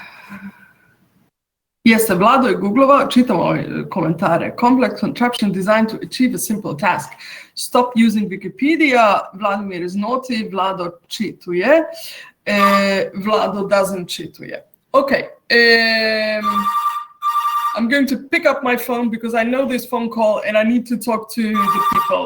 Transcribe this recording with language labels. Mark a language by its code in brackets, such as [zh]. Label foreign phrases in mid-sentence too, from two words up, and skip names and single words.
[sr] Jeste, Vlado je googlovao, čitam ove komentare. [en] Complex contraption designed to achieve a simple task. Stop using Wikipedia. Vladimir is naughty. [sr] Vlado čituje. Vlado doesn't čituje. Okay. [en] I'm going to pick up my phone because I know this phone call and I need to talk to the people.